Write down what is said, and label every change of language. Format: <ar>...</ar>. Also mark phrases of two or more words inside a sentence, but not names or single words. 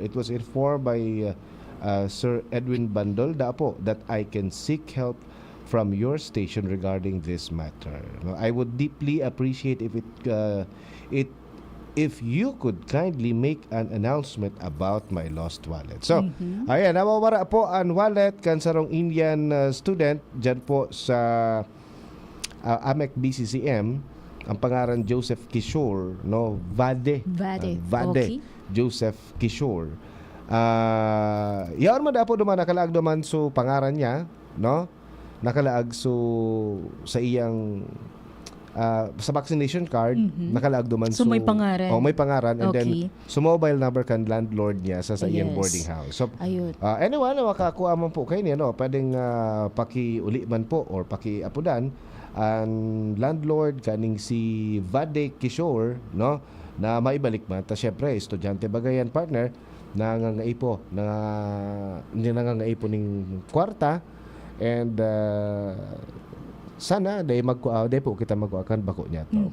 <en>It was informed by Sir Edwin Bandol Dapo that I can seek help from your station regarding this matter. I would deeply appreciate if you could kindly make an announcement about my lost wallet. So,</en> <bik>ayan, nawawara po ang wallet kan sarong Indian student dyan po sa AMEC BCCM. Ang pangaran Joseph Kishore, no? Vade. Okay. Joseph Kishore. Yaon man dapo duman nakalaag duman so pangaran niya, no? Nakalaag so sa iyang sa vaccination card, nakalaag duman So, may pangaran. may pangaran and then Okay. so mobile number kan landlord niya sa iyang Yes. boarding house. So Ayun. anyway, makakuha man po kayo niya, no? Pwedeng paki-uli man po or paki-apudan ang landlord kaning si Vade Kishore, no? Na maibalik man. Ta syempre, estudyante bagayan partner nangangaipo ning kwarta and sana day day po kita magkuakan bako niya to.</bik>